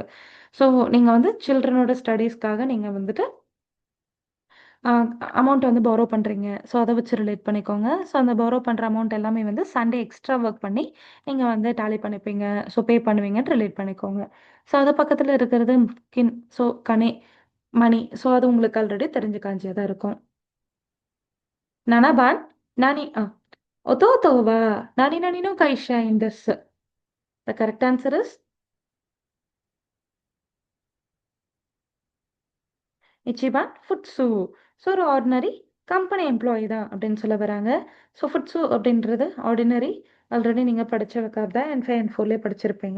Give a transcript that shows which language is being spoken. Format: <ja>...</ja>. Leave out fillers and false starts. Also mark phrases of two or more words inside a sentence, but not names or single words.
<ta>ஸோ நீங்க வந்து சில்ட்ரனோட ஸ்டடீஸ்க்காக நீங்க வந்துட்டு அ அமௌண்ட் வந்து பாரோ பண்றீங்க. ஸோ அத வச்சு ரிலேட் பண்ணிக்கோங்க. ஸோ அந்த பாரோ பண்ற அமௌண்ட் எல்லாமே வந்து</ta> <en>Sunday extra work</en> <ta>பண்ணி நீங்க வந்து டாலி பண்ணிப்பீங்க. ஸோ பே பண்ணுவீங்கன்னு ரிலேட் பண்ணிக்கோங்க. ஸோ அது பக்கத்துல இருக்கிறது ஸோ கனே, மணி. ஸோ அது உங்களுக்கு ஆல்ரெடி தெரிஞ்ச காஞ்சியா தான் இருக்கும்.</ta> <ja>7 番弟は何々の会社員です。</ja> <en>The correct answer is</en> <ja>1 番 ஃபுட்சு.</ja> <ta>ஸோ ஒரு</ta> <en>ordinary company employee</en> <ta>தான் அப்படின்னு சொல்ல வராங்க. ஸோ ஃபுட்சு அப்படின்றது</ta> <en>ordinary already</en> <ta>நீங்கள் படிச்ச ரெக்கார்ட் தான் அண்ட் 5 அண்ட் 4லேயே படிச்சிருப்பீங்க.</ta>